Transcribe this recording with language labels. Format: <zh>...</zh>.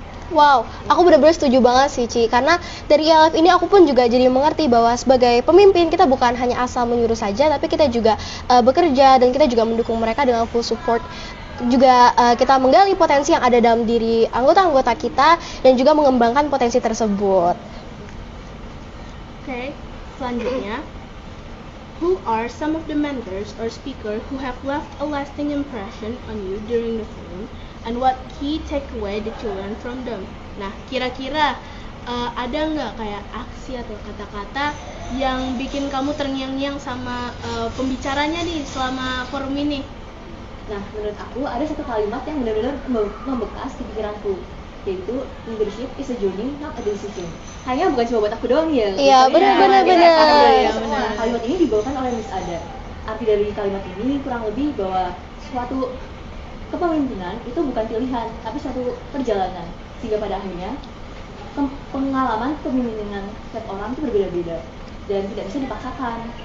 <id>Wow, aku benar-benar setuju banget sih Ci, karena dari ILF ini aku pun juga jadi mengerti bahwa sebagai pemimpin kita bukan hanya asal menyuruh saja, tapi kita juga bekerja dan kita juga mendukung mereka dengan full support. Juga kita menggali potensi yang ada dalam diri anggota-anggota kita dan juga mengembangkan potensi tersebut. Oke, selanjutnya,</id> <en>who are some of the mentors or speaker who have left a lasting impression on you during the forum, and what key takeaway did you learn from them?</en> <id>Nah, kira-kira ada nggak kayak aksi atau kata-kata yang bikin kamu terngiang-ngiang sama pembicaranya nih selama forum ini? Nah, menurut aku ada satu kalimat yang benar-benar membekas di pikiranku.</id> <en>yaitu leadership is a journey, not a decision.</en> <id>Kayaknya bukan cuma buat aku doang ya. Iya, benar. Kalimat ini dibawakan oleh Miss Ada. Arti dari kalimat ini kurang lebih bahwa suatu kepemimpinan itu bukan pilihan, tapi suatu perjalanan. Sehingga pada akhirnya pengalaman kepemimpinan setiap orang itu berbeda-beda dan tidak bisa dipaksakan.</id>